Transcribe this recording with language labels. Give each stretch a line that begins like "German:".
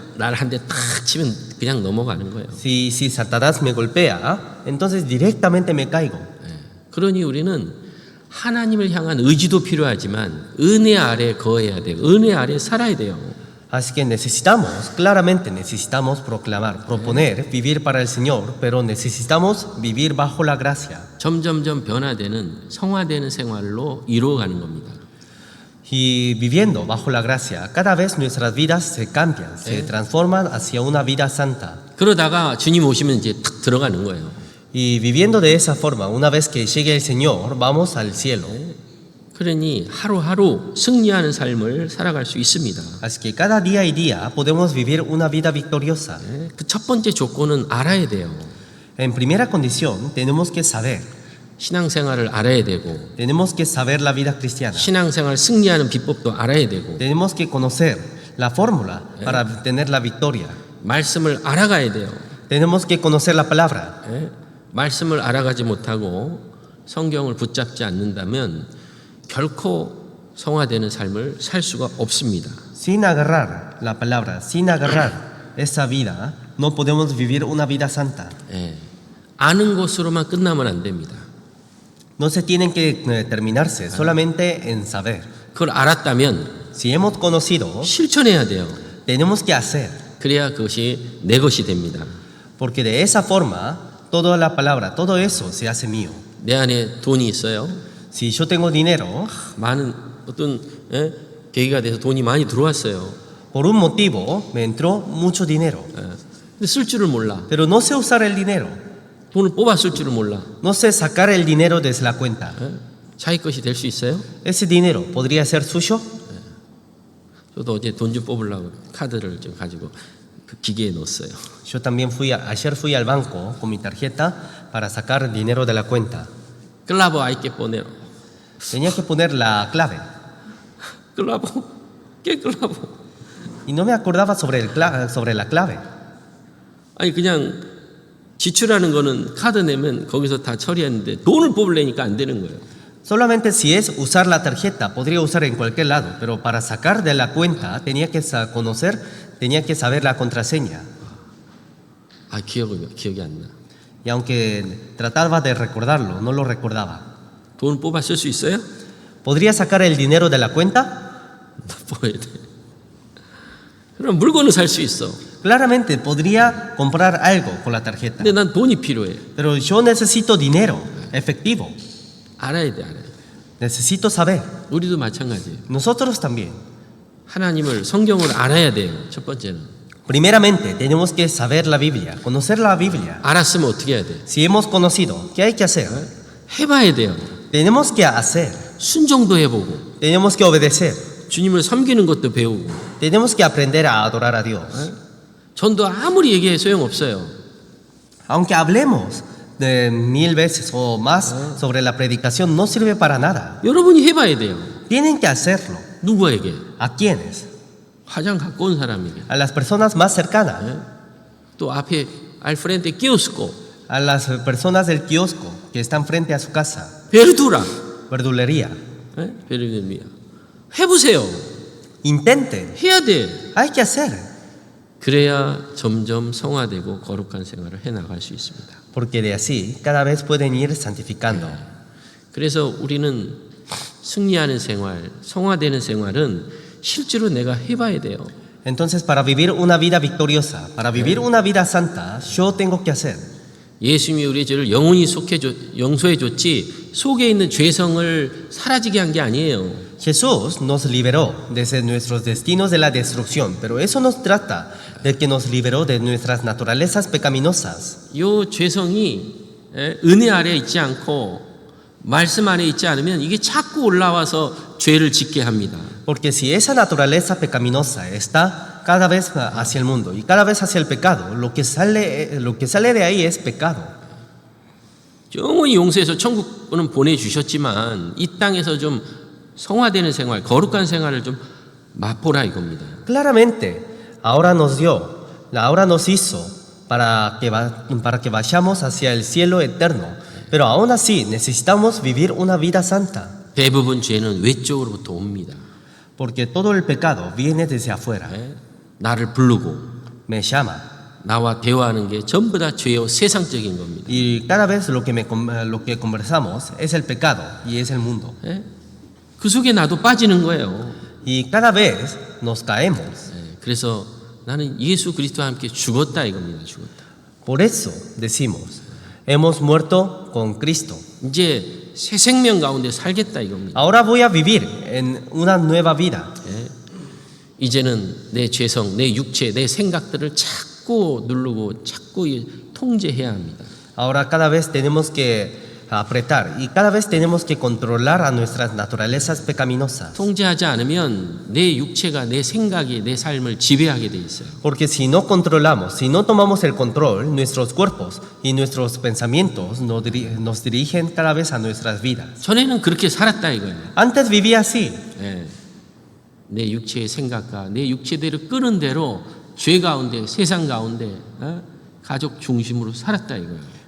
Korean: 나를 한 대 탁 치면 그냥 넘어가는 거예요.
Spanish: si Satanás me golpea, entonces directamente me caigo.
Korean: 그러니 우리는 하나님을 향한 의지도 필요하지만 은혜 아래 거해야 돼요. 은혜 아래 살아야 돼요.
Spanish: Así que claramente necesitamos proclamar, proponer vivir para el Señor, pero necesitamos vivir bajo la gracia.
Korean: 점점점 변화되는 성화되는 생활로 이루어가는 겁니다.
Spanish: Y viviendo bajo la gracia, cada vez nuestras vidas se cambian, se transforman hacia una vida santa.
Korean: 그러다가 주님 오시면 이제 탁 들어가는 거예요.
Spanish: Y viviendo de esa forma, una vez que llegue el Señor, vamos al cielo.
Korean: 그러니 하루하루 승리하는 삶을 살아갈 수 있습니다.
Spanish: Así que cada día y día podemos vivir una vida victoriosa.
Korean: 그 첫 번째 조건은 알아야 돼요.
Spanish: En primera condición, tenemos que saber.
Korean: 신앙생활을 알아야 되고
Spanish: Tenemos que saber la vida cristiana.
Korean: 신앙생활 승리하는 비법도 알아야 되고
Spanish: Tenemos que conocer la fórmula para tener la victoria.
Korean: 말씀을 알아가야 돼요.
Spanish: Tenemos que conocer la palabra.
Korean: 예? 말씀을 알아가지 못하고 성경을 붙잡지 않는다면 결코 성화되는 삶을 살 수가 없습니다.
Spanish: Sin agarrar la palabra, sin agarrar esa vida, no podemos vivir una vida santa.
Korean: 예. 아는 것으로만 끝나면 안 됩니다.
Spanish: No se tienen que terminarse solamente en saber.
Korean: 그걸 알았다면
Spanish: Si hemos conocido,
Korean: 실천해야 돼요.
Spanish: tenemos que hacer.
Korean: 그래야 그것이 내 것이 됩니다.
Spanish: Porque de esa forma, toda la palabra, todo eso se hace mío.
Korean: 내 안에 돈이 있어요.
Spanish: Si yo tengo dinero,
Korean: 많은 어떤 계기가 돼서 돈이 많이 들어왔어요.
Spanish: por un motivo me entró mucho dinero.
Korean: 예. 근데 쓸 줄을 몰라.
Spanish: Pero no sé usar el dinero.
Korean: 돈을 뽑아 쓸 줄을 몰라.
Spanish: No sé sacar el dinero desde la cuenta.
Korean: 예? 자기 것이 될 수 있어요?
Spanish: ¿Ese dinero podría ser suyo?
Korean: 저도 어제 돈 좀 뽑으려고 카드를 좀 가지고 그 기계에 넣었어요.
Spanish: Yo también ayer fui al banco con mi tarjeta para sacar dinero de la cuenta. 클라보 hay que poner. Tenía que poner la clave 클라보? ¿Qué 클라보? y no me acordaba sobre la clave.
Korean: 아니 그냥 지출하는 거는 카드 내면 거기서 다 처리했는데 돈을 뽑으려니까 안 되는 거예요.
Spanish: Solamente si es usar la tarjeta, podría usar en cualquier lado, pero para sacar de la cuenta tenía que saber la contraseña.
Korean: 아 기억이 안 나.
Spanish: Y aunque trataba de recordarlo, no lo recordaba.
Korean: 돈 뽑아 쓸 수 있어요?
Spanish: ¿Podría sacar el dinero de la cuenta?
Korean: 뽑아야 돼. 그럼 물건을 살 수 있어.
Spanish: Claramente podría comprar algo con la tarjeta,
Korean: 근데 난 돈이 필요해.
Spanish: pero yo necesito dinero, efectivo.
Korean: 알아야 돼.
Spanish: Necesito saber.
Korean: 우리도 마찬가지예요.
Spanish: Nosotros también.
Korean: 하나님을 성경을 알아야 돼요. 첫 번째는.
Spanish: Primeramente, tenemos que saber la Biblia, conocer la Biblia.
Korean: 알았으면 어떻게 해야 돼?
Spanish: Si hemos conocido, ¿qué hay que hacer?
Korean: 해봐야 돼요.
Spanish: Tenemos que hacer,
Korean: 순종도 해보고
Spanish: tenemos que obedecer,
Korean: 주님을 섬기는 것도 배우고
Spanish: tenemos que aprender a adorar a Dios.
Korean: 전도 아무리 얘기해 소용없어요.
Spanish: Aunque hablemos de 1000 veces o más sobre la predicación, no sirve para nada.
Korean: 여러분이 해봐야 돼요.
Spanish: Tienen que hacerlo.
Korean: 누구에게?
Spanish: ¿A quiénes?
Korean: 가장 가까운 사람에게.
Spanish: A las personas más cercanas,
Korean: 또 앞에
Spanish: al frente kiosco, a las personas del kiosco que están frente a su casa,
Korean: 베르두라,
Spanish: verdulería.
Korean: 베르두라. 해보세요.
Spanish: Intenten,
Korean: 해야 돼.
Spanish: hay que hacer.
Korean: 그래야 점점 성화되고 거룩한 생활을 해나갈 수 있습니다.
Spanish: Porque de así cada vez pueden ir santificando.
Korean: 그래서 우리는 승리하는 생활, 성화되는 생활은 실제로 내가 해봐야 돼요.
Spanish: Entonces, para vivir una vida victoriosa, para vivir una vida santa, yo tengo que hacer.
Korean: 예수님이 우리의 죄를 영원히 용서해줬지 속에 있는 죄성을 사라지게 한 게 아니에요.
Spanish: Jesús nos liberó desde nuestros destinos de la destrucción, pero eso nos trata de que nos liberó de nuestras naturalezas pecaminosas.
Korean: 이 죄성이 은혜 아래 있지 않고 말씀 안에 있지 않으면 이게 자꾸 올라와서 죄를 짓게 합니다.
Spanish: Porque si esa naturaleza pecaminosa está cada vez hacia el mundo y cada vez hacia el pecado, lo que sale de ahí es pecado.
Korean: 영원히 용서해서 천국은 보내주셨지만 이 땅에서 좀 성화되는 생활, 거룩한 생활을 좀 맛보라 이겁니다.
Spanish: Claramente, ahora nos hizo para que vayamos hacia el cielo eterno, pero aún así necesitamos vivir una vida santa.
Korean: 대부분 죄는 외적으로부터 옵니다.
Spanish: Porque todo el pecado viene desde afuera.
Korean: 나를 부르고
Spanish: Me llama.
Korean: 나와 대화하는 게 전부 다 죄요 세상적인 겁니다.
Spanish: Y cada vez lo que conversamos es el pecado y es el mundo.
Korean: 그 속에 나도 빠지는 거예요.
Spanish: Y cada vez nos caemos.
Korean: 그래서 나는 예수 그리스도와 함께 죽었다 이겁니다. 죽었다.
Spanish: Por eso decimos, hemos muerto con Cristo.
Korean: 이제 새 생명 가운데 살겠다 이겁니다.
Spanish: Ahora voy a vivir en una nueva vida.
Korean: 이제는 내 죄성, 내 육체, 내 생각들을 자꾸 누르고 자꾸 통제해야 합니다.
Spanish: Ahora cada vez tenemos que apretar y cada vez tenemos que controlar a nuestras naturalezas pecaminosas.
Korean: 통제하지 않으면 내 육체가 내 생각이 내 삶을 지배하게 돼 있어요.
Spanish: Porque si no controlamos, si no tomamos el control, nuestros cuerpos y nuestros pensamientos nos dirigen cada vez a nuestras vidas.
Korean: 전에는 그렇게 살았다 이거예요.
Spanish: Antes vivía así.
Korean: 예. 내 육체의 생각과 내 육체대로 끄는 대로 죄 가운데 세상 가운데 가족 중심으로 살았다 이거예요.